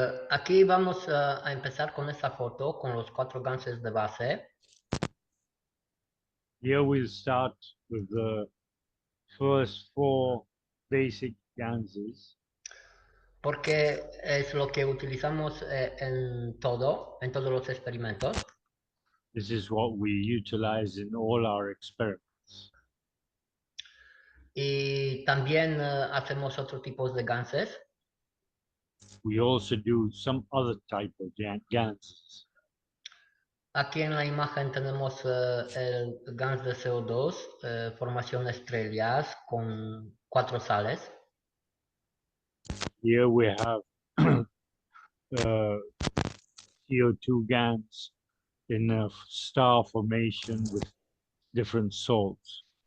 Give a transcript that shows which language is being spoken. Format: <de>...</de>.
<es>Aquí vamos a empezar con esta foto con los 4 ganses de base.</es> <en>Here we'll start with the first 4 basic ganses.</en> <es>Porque es lo que utilizamos en todos los experimentos.</es> <en>This is what we utilize in all our experiments.</en> <es>Y también hacemos otro tipo de ganses.</es> <en>We also do some other type of ganses.</en> <es>Aquí en la imagen tenemos el gas de CO2, formación de estrellas con 4 sales.</es> <en>Here we have CO2 gas in a star formation with different salts.</en>